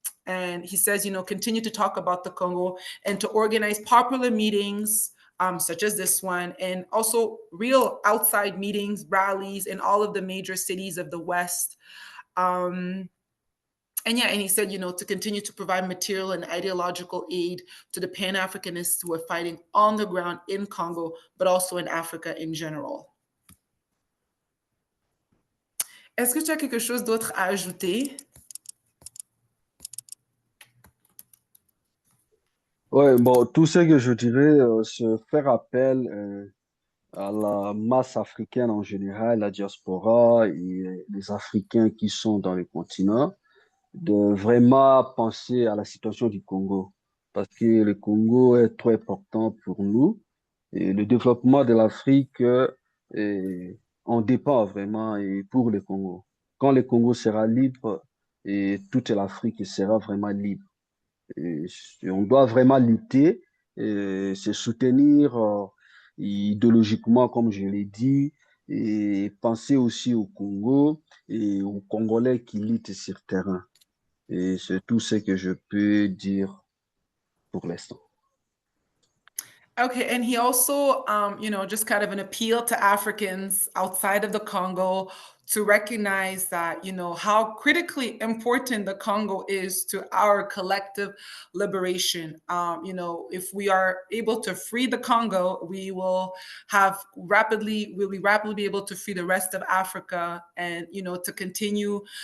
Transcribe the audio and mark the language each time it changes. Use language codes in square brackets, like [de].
[en] And he says, continue to talk about the Congo and to organize popular meetings such as this one, and also real outside meetings, rallies in all of the major cities of the West. And he said, to continue to provide material and ideological aid to the Pan-Africanists who are fighting on the ground in Congo, but also in Africa in general. [fr] Est-ce que tu as quelque chose d'autre à ajouter? Ouais, bon, tout ce que je dirais, c'est faire appel à la masse africaine en général, la diaspora et les Africains qui sont dans le continent, de vraiment penser à la situation du Congo. Parce que le Congo est trop important pour nous et le développement de l'Afrique, on dépend vraiment et pour le Congo. Quand le Congo sera libre, et toute l'Afrique sera vraiment libre. Et on doit vraiment lutter et se soutenir idéologiquement, comme je l'ai dit, et penser aussi au Congo et aux Congolais qui luttent sur terrain. Et c'est tout ce que je peux dire pour l'instant. [en] Okay, and he also, just kind of an appeal to Africans outside of the Congo to recognize that, how critically important the Congo is to our collective liberation. If we are able to free the Congo, we will rapidly be able to free the rest of Africa, and, to continue